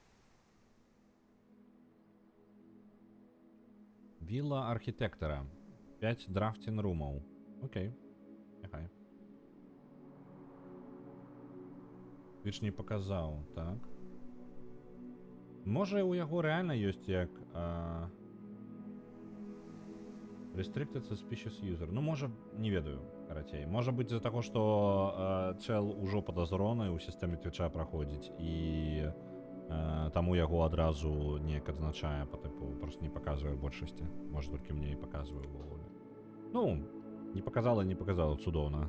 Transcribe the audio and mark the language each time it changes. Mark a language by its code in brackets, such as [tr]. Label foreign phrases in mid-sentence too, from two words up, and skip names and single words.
[be] Вилла архитектора. 5 драфтінг-румаў. Окей. Няхай. Твіч не паказаў, так. Можа, у яго рэальна ёсць як... [en] Restricted suspicious user. [be] Ну, можа, не ведаю, карацей. Можа быць з-за таго, што чэл ужо падазроны ў сістэме твіча праходзіць, і таму яго адразу неяк адзначае, па тыпу, просто не паказвае большасці. Можа, толькі мне і паказвае ўвогуле. Ну, не паказала, цудоўна.